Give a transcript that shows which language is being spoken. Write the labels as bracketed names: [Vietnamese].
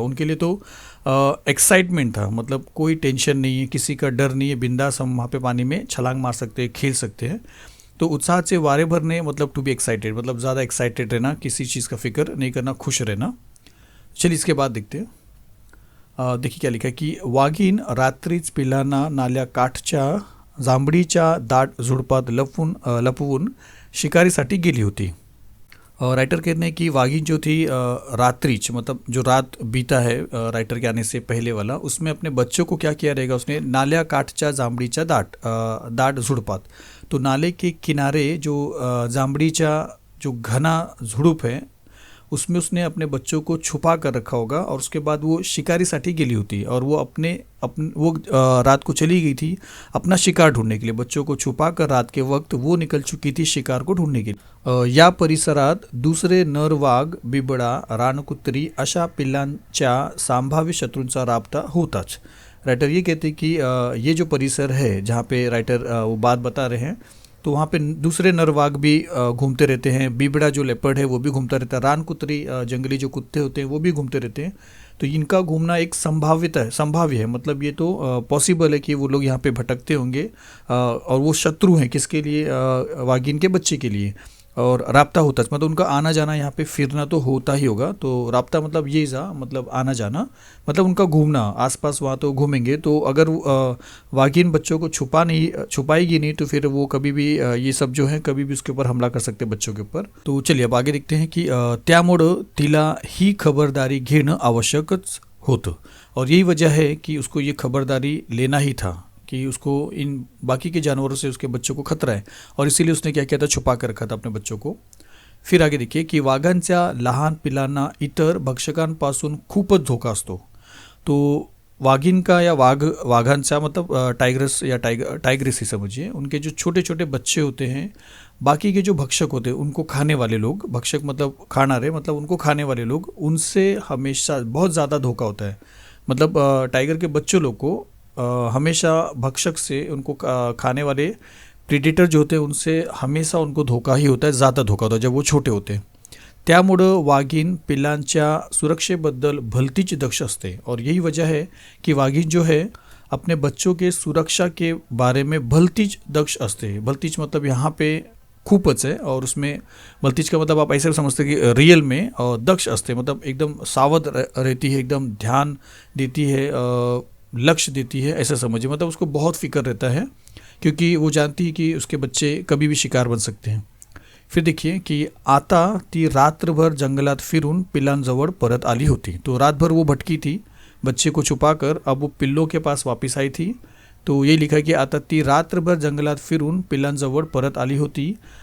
[Hindi] उनके लिए तो एक्साइटमेंट था, मतलब कोई टेंशन नहीं है, किसी का डर नहीं है, बिंदास हम वहाँ पे पानी में छलांग मार सकते हैं, खेल सकते हैं. तो उत्साह से वारे भरने मतलब टू बी एक्साइटेड, मतलब ज़्यादा एक्साइटेड रहना, किसी चीज़ का फिक्र नहीं करना, खुश रहना. चलिए इसके बाद देखते हैं. देखिए क्या लिखा है कि [Marathi] वाघीण रात्रीच पिलांना नाल्या काठच्या जांभळीच्या दाट झुडपात लपवून शिकारीसाठी गेली होती. [Hindi] राइटर कहते हैं कि वाघिन जो थी रात्रिच, मतलब जो रात बीता है राइटर के आने से पहले वाला, उसमें अपने बच्चों को क्या किया रहेगा, उसने [Marathi] नाल्या काठच्या जांभळीच्या दाट झुडपात, [Hindi] तो नाले के किनारे जो जांभळीचा जो घना झुडूप है उसमें उसने अपने बच्चों को छुपा कर रखा होगा. और उसके बाद वो शिकारीसाठी गेली होती और वो वो रात को चली गई थी अपना शिकार ढूंढने के लिए. बच्चों को छुपा कर रात के वक्त वो निकल चुकी थी शिकार को ढूंढने के लिए. [Marathi] या परिसरात दूसरे नर वाघ, बिबडा, रानकुत्री अशा पिल्लांच्या संभाव्य शत्रूंचा राबता होताच. [Hindi] राइटर ये कहते हैं कि ये जो परिसर है जहाँ पे राइटर वो बात बता रहे हैं, तो वहाँ पे दूसरे नरवाग भी घूमते रहते हैं. बिबड़ा जो लेपर्ड है वो भी घूमता रहता है. रानकुतरी जंगली जो कुत्ते होते हैं वो भी घूमते रहते हैं. तो इनका घूमना एक संभाव्य है, मतलब ये तो पॉसिबल है कि वो लोग यहाँ पे भटकते होंगे और वो शत्रु हैं किसके लिए, वाघिन के बच्चे के लिए. और राब्ता होता है, मतलब उनका आना जाना, यहाँ पे फिरना तो होता ही होगा. तो राब्ता मतलब ये मतलब आना जाना, मतलब उनका घूमना आसपास, वहाँ तो घूमेंगे. तो अगर वाघिन बच्चों को छुपाएगी नहीं तो फिर वो कभी भी ये सब जो है कभी भी उसके ऊपर हमला कर सकते बच्चों के ऊपर. तो चलिए अब आगे देखते हैं कि [Marathi] त्यामुळं तिला ही खबरदारी घेणं आवश्यकच होतं. [Hindi] और यही वजह है कि उसको ये खबरदारी लेना ही था कि उसको इन बाकी के जानवरों से उसके बच्चों को खतरा है, और इसीलिए उसने क्या किया था, छुपा कर रखा था अपने बच्चों को. फिर आगे देखिए की [Marathi] वाघांच्या लहान पिलांना इतर भक्षकांपासून खूपच धोका असतो. [Hindi] तो वाघिन का या वाघांचा मतलब टाइग्रस या टाइग्रेस ही समझिए, उनके जो छोटे छोटे बच्चे होते हैं, बाकी के जो भक्षक होते हैं उनको खाने वाले लोग, भक्षक मतलब खाना रहे, मतलब उनको खाने वाले लोग, उनसे हमेशा बहुत ज़्यादा धोखा होता है. मतलब टाइगर के बच्चों लोग को हमेशा भक्षक से, उनको खाने वाले प्रीडेटर जो होते हैं उनसे हमेशा उनको धोखा ही होता है, ज़्यादा धोखा होता है जब वो छोटे होते हैं. [Marathi] त्यामुळं वाघीण पिल्लांच्या सुरक्षेबद्दल भलतीच दक्ष असते [Hindi] और यही वजह है कि वाघीण जो है अपने बच्चों के सुरक्षा के बारे में [Marathi] भलतीच दक्ष असते। [Hindi] भलतीच मतलब यहाँ पे खूपच है और उसमें भलतीच का मतलब आप ऐसे समझते कि रियल में और दक्ष असते मतलब एकदम सावध रहती है, एकदम ध्यान देती है, लक्ष्य देती है, ऐसा समझिए। मतलब उसको बहुत फिक्र रहता है क्योंकि वो जानती है कि उसके बच्चे कभी भी शिकार बन सकते हैं। फिर देखिए कि [Marathi] आता ती रात्रभर जंगलात फिरून पिल्लांजवळ परत आली होती। [Hindi] तो रात भर वो भटकी थी बच्चे को छुपाकर, अब वो पिल्लों के पास वापस आई थी। तो ये लिखा कि [Marathi] आता ती रात्रभर जंगलात फिरून पिल्लांजवळ परत आली होती।